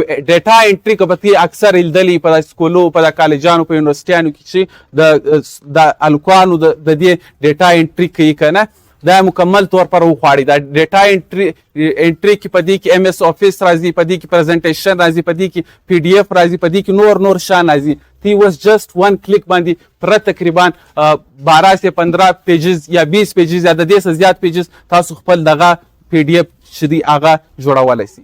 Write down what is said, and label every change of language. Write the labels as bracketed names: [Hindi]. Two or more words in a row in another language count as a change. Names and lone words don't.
[English] data entry [Pashto] که به تی اکثر لیدلي په سکولو په کالجانو په یونیورسټیانو کې چې د هلکانو د دې [English] data entry [Pashto] کوي که نه دا [Urdu] مکمل طور پر [Pashto] وخواړي دا [English] data entry [Pashto] کې په دې کې [English] MS Office [Pashto] راځي په دې کې پریزنټیشن راځي په دې کې پی ډي اف راځي په دې کې نور شان راځي تی واز [English] just one click [Pashto] باندې پر تقریبا 12 سے 15 پیجز یا 20 پیجز یا د دې څخه زیات پیجز تاسو خپل دغه پی ډي اف چې دی هغه جوړولی سي.